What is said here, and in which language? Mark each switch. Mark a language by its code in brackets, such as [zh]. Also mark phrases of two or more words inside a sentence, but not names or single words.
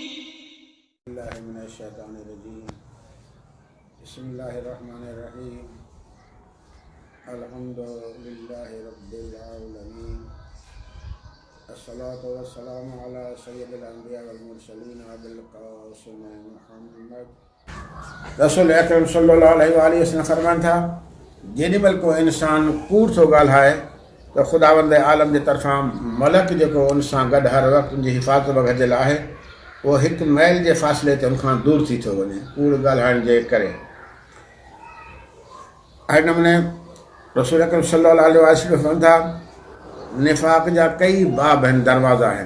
[ar] الله من الشيطان الرجيم. بسم الله الرحمن الرحيم. الحمد لله رب العالمين. الصلاة والسلام على سيد الأنبياء والمرسلين أبي القاسم محمد. [sd] रसूल अकरम [ar] صلى الله عليه وسلم [sd] फरमान था जेॾी महिल को इंसान कूड़ थो ॻाल्हाए त ख़ुदावंद आलम जे तरफ़ां मलक जेको उन सां गॾु हर वक़्तु उनजी हिफ़ाज़त वग़ैरह आहे उहो हिकु मैल जे फ़ासिले ते उनखां दूर थी थो वञे कूड़ ॻाल्हाइण जे करे। अहिड़े नमूने रसूल अकरम [ar] صلى الله عليه وسلم [sd] फरमाइनि था निफ़ाक़ जा कई बाब आहिनि, दरवाज़ा आहिनि।